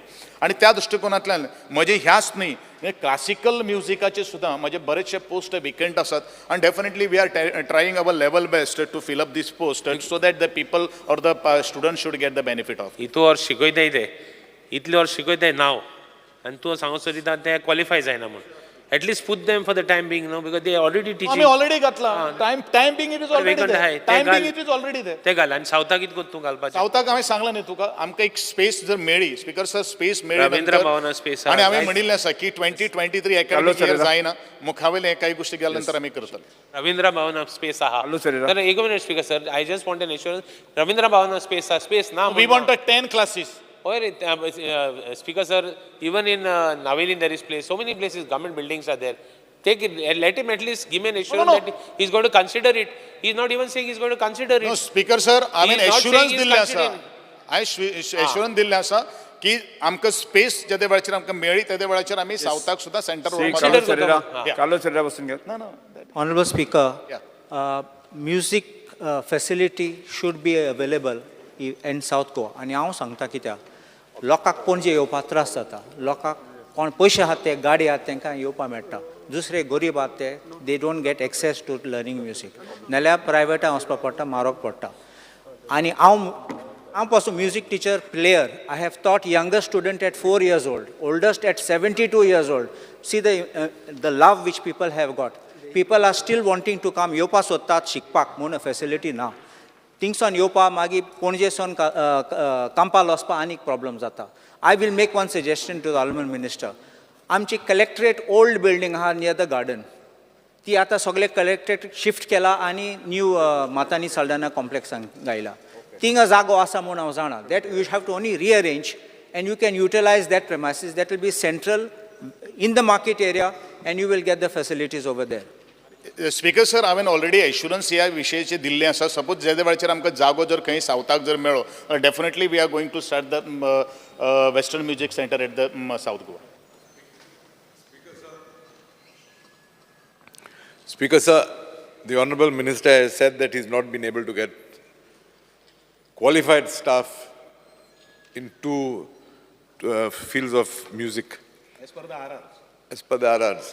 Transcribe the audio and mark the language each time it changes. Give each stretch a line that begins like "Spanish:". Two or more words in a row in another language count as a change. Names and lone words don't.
Konkani: आणि त्या दृश्टिकोनांतल्यान म्हजे ह्याच न्ही, क्लासिकल म्युजिकाचे सुद्दां म्हजे बरेचशे
English: post vacant
Konkani: आसात.
English: आणि definitely we are trying our level best to fill up this post so that the people or the student should get the benefit of.
Konkani: इतू वर्स शिकयताय ते, इतले वर्स शिकयताय नांव, आनी तूं सांगू सोदिता ते क्वॉलिफाय जायना म्हणून.
English: At least put them for the time being, no, because they are already teaching.
Konkani: आम्ही ऑलरेडी घातला.
English: time being it is already there. time being it is already there.
Konkani: ते घाल. आनी सावथाक कितें कोत्ता तूं घालपाचें? सावथाक हांवें सांगलां न्ही तुका, आमकां एक स्पेस जर मेळ्ळी, स्पीकर सर स्पेस मेळ्ळी रवींद्र भवना स्पेस आनी हांवें म्हणिल्लें आसा की 2023
English: academic year
Konkani: जायना, मुखावेलें काही गोश्टी केल्या नंतर आमी करतले. रवींद्र भवना स्पेस आहा. तर एक मिनिट स्पीकर सर,
English: I just want an assurance.
Konkani: रवींद्र भवना स्पेस आहा, स्पेस ना.
English: we want 10 classes.
Konkani: होय रे
English: स्पीकर सर, even in Naveli there is place, so many places government buildings are there. Take it, let him at least give me an assurance that he's going to consider it. He's not even saying he's going to consider it. No, Speaker sir, I mean assurance
Konkani: दिल्ले आसा.
English: considering.
Konkani: एश्युरन्स दिल्ले आसा की आमकां स्पेस जेदे वेळाचेर आमकां मेळ्ळी तेदे वेळाचेर आमी सावथाक सुद्दां सेंटर
English: Honorable Speaker, music facility should be available in South Goa.
Konkani: आणि हांव सांगता कित्याक लोकांक पणजे येवपाक त्रास जाता. लोकांक कोण पयशे आहात ते, गाडी आहात तांकां येवपाक मेळटा. दुसरे गरीब आहात ते,
English: they don't get access to learning music.
Konkani: नाल्यार प्रायवेटान वचपाक पडटा, म्हारग पडटा. आणि हांव पासून
English: music teacher player I have taught younger student at 4 years old, oldest at 72 years old. See the love which people have got. People are still wanting to come.
Konkani: येवपा सोदतात शिकपाक म्हणून फॅसिलिटी ना. थिंगसून येवपा मागीर पणजेसून कांपाल वचपा आनीक प्रॉब्लम जाता.
English: I will make one suggestion to the honourable minister.
Konkani: आमची कलेक्टरेट
English: old building
Konkani: आहा
English: near the garden,
Konkani: ती आतां सगळे कलेक्टरेट शिफ्ट केला आनी न्यू मातानी साल्डाना कॉम्प्लेक्सान गायला. थिंग जागो आसा म्हूण हांव जाणा.
English: that you have to only rearrange and you can utilize that premises. that will be central in the market area and you will get the facilities over there.
Konkani: स्पीकर सर, हांवें ऑलरेडी एश्युरन्स ह्या विशयाचे दिल्ले आसा. सपोज जे वेळाचेर आमकां जागो जर खंय सावथाक जर मेळ्ळो,
English: definitely we are going to start the western music centre at the South Goa. Speaker, sir, the Honourable Minister has said that he's not been able to get qualified staff in two fields of music. As per the RRs.